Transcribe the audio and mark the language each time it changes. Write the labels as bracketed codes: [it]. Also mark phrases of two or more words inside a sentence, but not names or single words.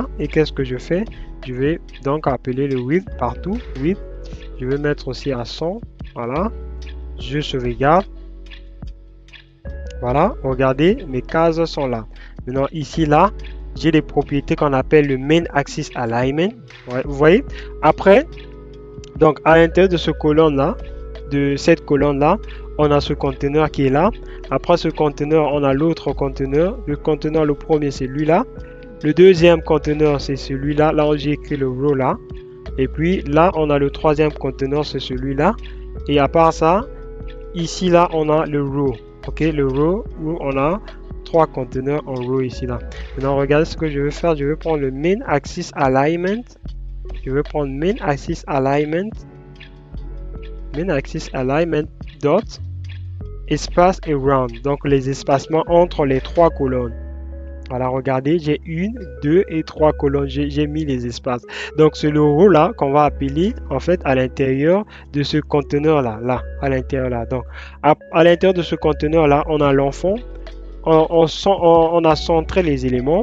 [fr] Et qu'est-ce que je fais? Je vais donc appeler le width partout. Width. Je vais mettre aussi à 100. Voilà. Je sauvegarde. Voilà, regardez, mes cases sont là. Maintenant, ici, là, j'ai des propriétés qu'on appelle le [en] main axis alignment. [fr] Ouais, vous voyez? Après, donc à l'intérieur de ce colonne-là, de cette colonne-là, on a ce conteneur qui est là. Après ce conteneur, on a l'autre conteneur. Le conteneur, le premier, c'est celui-là. Le deuxième conteneur, c'est celui-là. Là, j'ai écrit le row là. Et puis là, on a le troisième conteneur, c'est celui-là. Et à part ça, ici, là, on a le row. Ok, le row où on a trois conteneurs en row ici là. Maintenant, regardez ce que je vais faire. Je vais prendre le [en] main axis alignment. [fr] Je vais prendre [en] main axis alignment. Main axis alignment dot [fr] espace et [en] round. [fr] Donc les espacements entre les trois colonnes. Voilà, regardez, j'ai une, deux et trois colonnes. J'ai mis les espaces. Donc c'est le row là qu'on va appeler en fait à l'intérieur de ce conteneur là, à l'intérieur là. Donc à l'intérieur de ce conteneur là, on a l'enfant. On a centré les éléments.